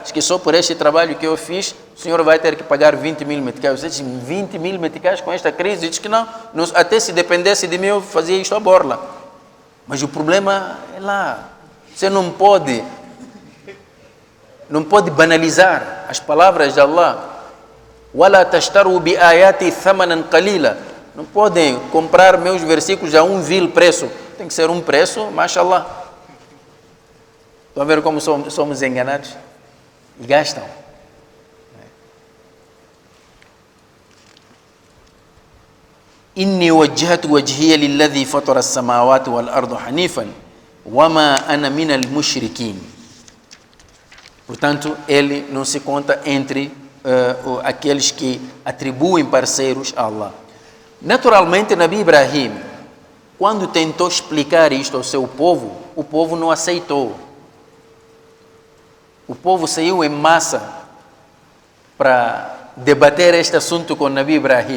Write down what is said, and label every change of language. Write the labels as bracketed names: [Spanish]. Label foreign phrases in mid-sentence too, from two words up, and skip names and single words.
[Portuguese] Diz que só por este trabalho que eu fiz, o senhor vai ter que pagar 20 mil meticais. Você diz, 20 mil meticais com esta crise? Diz que não, até se dependesse de mim, eu fazia isto à borla. Mas o problema é lá. Você não pode banalizar as palavras de Allah. [Arabic] وَلَا تَشْتَرُوا بِآيَاتِ ثَمَنًا قَلِيلًا. [Portuguese] Não podem comprar meus versículos a um vil preço. Tem que ser um preço, mashallah. Estão a ver como somos enganados? E gastam. [Arabic] إِنِّي وَجَّهْتُ وَجْهِيَ لِلَّذِي فَطَرَ السَّمَاوَاتِ وَالْأَرْضَ حَنِيفًا وَمَا أَنَا مِنَ الْمُشْرِكِينَ. [Portuguese] Portanto, ele não se conta entre aqueles que atribuem parceiros a Allah. Naturalmente, Nabi Ibrahim, quando tentou explicar isto ao seu povo, o povo não aceitou. O povo saiu em massa para debater este assunto com Nabi Ibrahim.